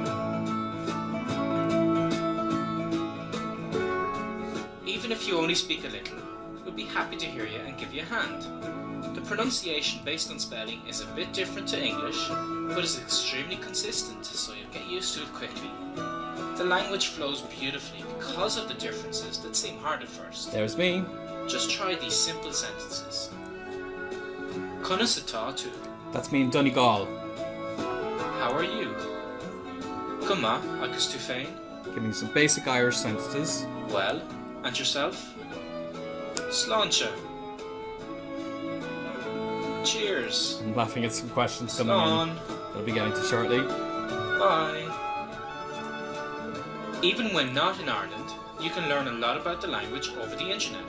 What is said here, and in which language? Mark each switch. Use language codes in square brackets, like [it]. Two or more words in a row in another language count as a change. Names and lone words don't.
[en] Even if you only speak a little, we'll be happy to hear you and give you a hand. The pronunciation based on spelling is a bit different to English, but is extremely consistent, so you'll get used to it quickly. The language flows beautifully because of the differences that seem hard at first. There's me. Just try these simple sentences. [ga] Conas atá tú? [en] That's me in Donegal. How are you? [ga] Cuma agus tú féin? [en] Give me some basic Irish sentences. Well, and yourself? Sláinte. Cheers. I'm laughing at some questions coming in [ga] Slán. [en] that I'll be getting to shortly. Bye. Even when not in Ireland, you can learn a lot about the language over the internet.